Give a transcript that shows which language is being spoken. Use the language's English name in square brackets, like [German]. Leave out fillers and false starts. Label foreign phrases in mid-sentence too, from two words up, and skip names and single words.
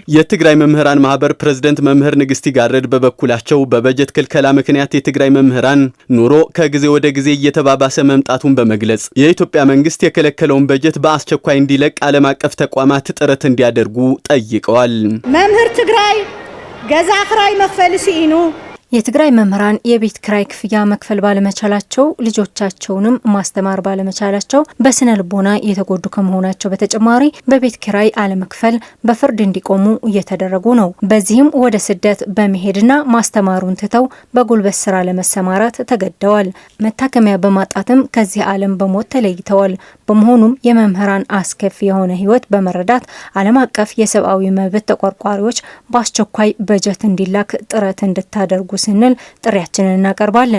[Amharic] የትግራይ መምህራን ማህበር ፕሬዝዳንት መምህር ንግስቲ ጋረድ በበኩላቸው በበጀት ክልከላ ምክንያት የትግራይ መምህራን ኑሮ ከጊዜ ወደ ጊዜ እየተባባሰ መምጣቱን በመግለጽ የኢትዮጵያ መንግስት የከለከለውን በጀት በአስቸኳይ እንዲለቅ ዓለም አቀፍ ተቋማት ጥረት እንዲያደርጉ ጠይቀዋል። [Tigrinya] መምህር ትግራይ ገዛ ክራይ መክፈል ሲኢኑ [Amharic] የትግራይ መምህራን የቤት ክራይ ክፍያ መክፈል ባለመቻላቸው ልጆቻቸውንም ማስተማር ባለመቻላቸው በስነ ልቦና የተጎዱ ከመሆናቸው በተጨማሪ በቤት ክራይ አለመክፈል በፍርድ እንዲቆሙ እየተደረጉ ነው። በዚህም ወደ ስደት በመሄድና ማስተማሩን ትተው በጉልበት ስራ ለመሰማራት ተገደዋል። መታከሚያ በማጣትም ከዚህ ዓለም በሞት ተለይተዋል። በመሆኑም የመምህራን አስከፊ የሆነ ህይወት በመረዳት ዓለም አቀፍ የሰብአዊ መብት ተቆርቋሪዎች በአስቸኳይ በጀት እንዲላክ ጥረት እንድታደርጉ ስንል ጥሪያችንን እናቀርባለን።